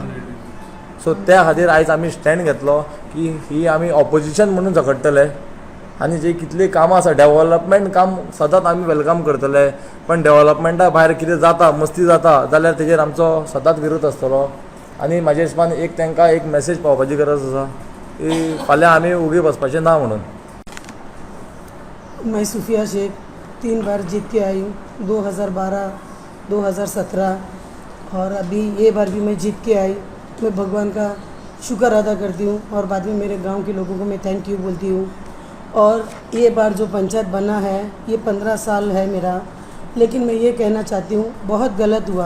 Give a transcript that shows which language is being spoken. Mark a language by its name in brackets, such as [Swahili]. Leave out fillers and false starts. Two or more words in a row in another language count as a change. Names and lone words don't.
[Konkani] सो त्या खातीर आयज आमी स्टँड घेतलो की ही आमी ऑपोजिशन म्हणून झगडटले आनी जी कितली कामां आसा, डेव्हलपमेंट काम सदांच आमी वेलकम करतले, पण डेव्हलपमेंटा भायर कितें जाता, मस्ती जाता जाल्यार तेजेर आमचो सदांच विरोध आसतलो। आनी म्हाज्या हिसपान तांकां एक मेसेज पावपाची गरज आसा की फाल्यां आमी उगी बसपाचें ना म्हणून। [Hindi] मैं सूफिया शेख 3 बार जीत के आई हूँ, 2012, 2017 और अभी ये बार भी मैं जीत के आई। मैं भगवान का शुक्र अदा करती हूँ और बाद में मेरे गांव के लोगों को मैं [English] thank you [Hindi] बोलती हूँ। और ये बार जो पंचायत बना है ये 15 साल है मेरा, लेकिन मैं ये कहना चाहती हूँ बहुत गलत हुआ।